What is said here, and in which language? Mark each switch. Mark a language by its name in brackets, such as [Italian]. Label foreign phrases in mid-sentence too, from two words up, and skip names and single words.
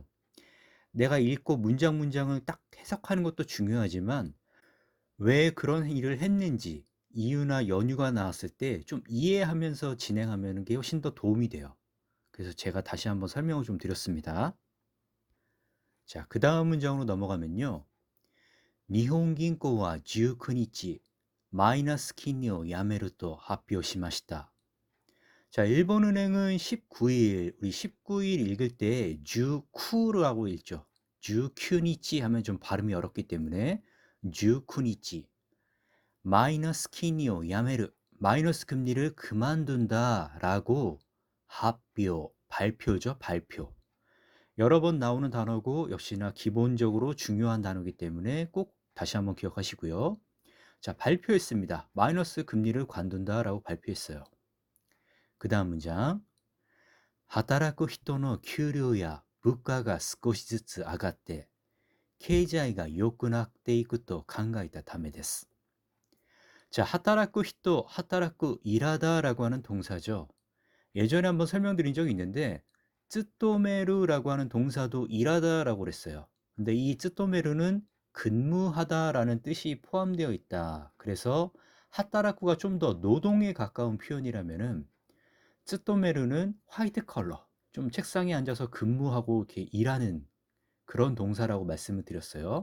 [Korean] 내가 읽고 문장을 딱 해석하는 것도 중요하지만 왜 그런 일을 했는지 이유나 연유가 나왔을 때 좀 이해하면서 진행하면 게 훨씬 더 도움이 돼요. 그래서 제가 다시 한번 설명을 좀 드렸습니다. 자, 그 다음 문장으로 넘어가면요. [Japanese] 니혼긴코와 19日 마이너스 金利を やめると 発表しました. [Korean] 자, 일본은행은 19일, 우리 19일 읽을 때 주쿠라고 읽죠. 주큐니치 하면 좀 발음이 어렵기 때문에 주쿠니치. [Japanese] マイナス金利をやめる. [Korean] 마이너스 금리를 그만둔다라고 発表, 발표죠, 발표. 여러 번 나오는 단어고 역시나 기본적으로 중요한 단어이기 때문에 꼭 다시 한번 기억하시고요. 자, 발표했습니다. 마이너스 금리를 관둔다라고 발표했어요. 그 다음 문장. [Japanese] 働く人の給料や物価が少しずつ上がって経済が良くなっていくと考えたためです. [Korean] 자, [Japanese] 働く人, [Korean] 하타라쿠 일하다라고 하는 동사죠. 예전에 한번 설명드린 적이 있는데 쯔토메루라고 하는 동사도 일하다라고 그랬어요. 근데 이 쯔토메루는 근무하다라는 뜻이 포함되어 있다. 그래서 하타라쿠가 좀 더 노동에 가까운 표현이라면은 쯔토메루는 [English] white collar, [Korean] 좀 책상에 앉아서 근무하고 이렇게 일하는 그런 동사라고 말씀을 드렸어요.